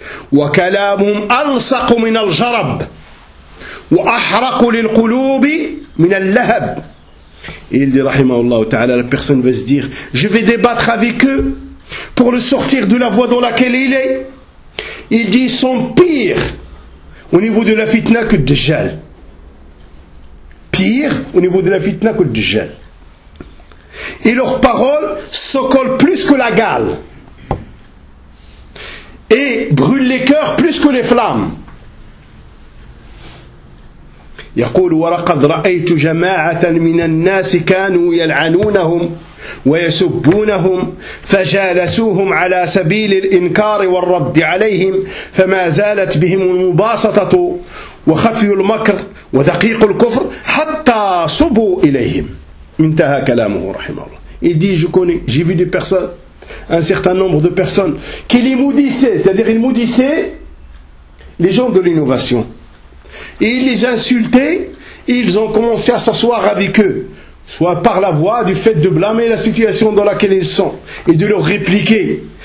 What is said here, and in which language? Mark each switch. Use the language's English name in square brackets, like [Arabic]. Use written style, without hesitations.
[Arabic] وكلامهم ألصق من الجرب وأحرق للقلوب من اللهب. [French] Il dit رحمه الله تعالى, la personne va se dire, je vais débattre avec eux pour le sortir de la voie dans laquelle il est. Il dit, ils sont pires au niveau de la fitna que le Dajjal. Pires au niveau de la fitna que le Dajjal. Et leurs paroles se collent plus que la gale. Et brûle les cœurs plus que les flammes. [Arabic] يقول ورقد رأيت جماعة من الناس كانوا يلعنونهم ويسبونهم فجالسوهم على سبيل الإنكار والرد عليهم فما زالت بهم المباسطة وخفي المكر ودقيق الكفر حتى صبوا إليهم. انتهى كلامه رحمه الله. يدي جكوني جيبي دي بيرسون. [French] Un certain nombre de personnes qui les maudissaient, c'est-à-dire ils maudissaient les gens de l'innovation. Et ils les insultaient, et ils ont commencé à s'asseoir avec eux, soit par la voix du fait de blâmer la situation dans laquelle ils sont, et de leur répliquer.